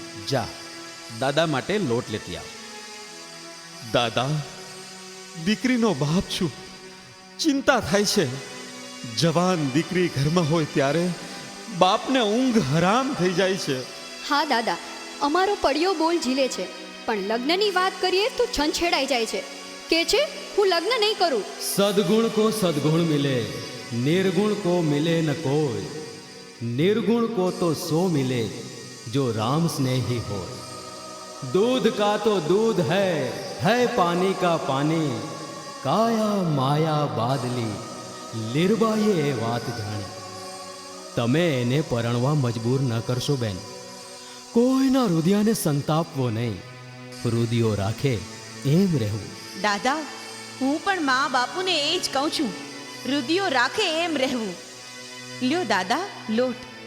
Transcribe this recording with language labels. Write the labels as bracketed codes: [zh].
[gu] જા દાદા માટે લોટ લેતી આવ. દાદા, દીકરીનો બાપ છું, ચિંતા થાય છે. જવાન દીકરી ઘરમાં હોય ત્યારે બાપને ઊંઘ હરામ થઈ જાય છે. હા દાદા, અમારો પડ્યો બોલ ઝીલે છે, પણ લગ્નની વાત કરીએ તો છંછેડાઈ જાય છે. કે છે હું લગ્ન નહીં કરું. [hi] સદગુણ કો સદગુણ મિલે, निर्गुण को मिले न कोई, निर्गुण को तो सो मिले जो राम स्नेही हो. दूध का तो दूध है पानी का पानी, काया माया बादली, [gu] લીરબાઈએ એ વાત જાણી. તમે એને પરણવા મજબૂર ન કરશો બેન. કોઈના હૃદયને સંતાપવો નહીં, હૃદયો રાખે એમ રહેવું. દાદા, હું પણ મા બાપુને એ જ કહું છું, હૃદયો રાખે એમ રહેવું. લ્યો દાદા લોટ.